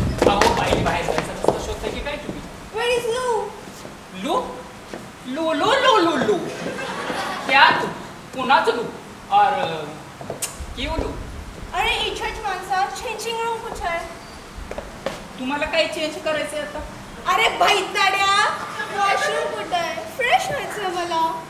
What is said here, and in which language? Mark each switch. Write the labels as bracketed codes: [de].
[mr] अहो बाई बाहेर जायचं रस्ता शोधता की काय तुम्ही? [en] Where is Lou? [hi] लू लू लू लू लू लू क्या तू [mr] कुणाचं [hi] लू और क्यों लू? [mr] अरे इच्छाच माणसा, चेंजिंग रूम कुठे आहे? तुम्हाला काय चेंज करायचंय आता? अरे भैताड्या, वॉशरूम कुठे आहे? फ्रेश व्हायचंय मला.